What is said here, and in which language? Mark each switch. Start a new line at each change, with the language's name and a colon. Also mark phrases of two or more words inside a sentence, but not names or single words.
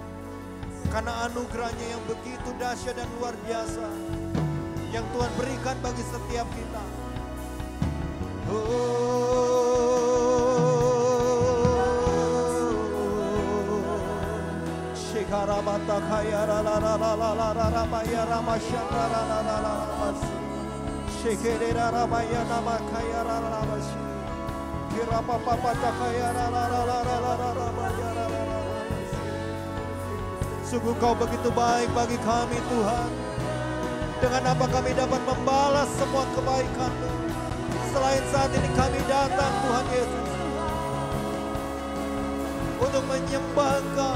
Indonesian: Karena anugerah-Nya yang begitu dahsyat dan luar biasa yang Tuhan berikan bagi setiap kita. Shekarabata kaya la la la la la la la la baya ramashanda la la la la basi. Shekerera rabaya nama kaya la la basi. Kirapapapata kaya la la la la la la la baya la la. Sungguh Kau begitu baik bagi kami Tuhan. Dengan apa kami dapat membalas semua kebaikan-Mu. Selain saat ini kami datang Tuhan Yesus. Untuk menyembah Engkau.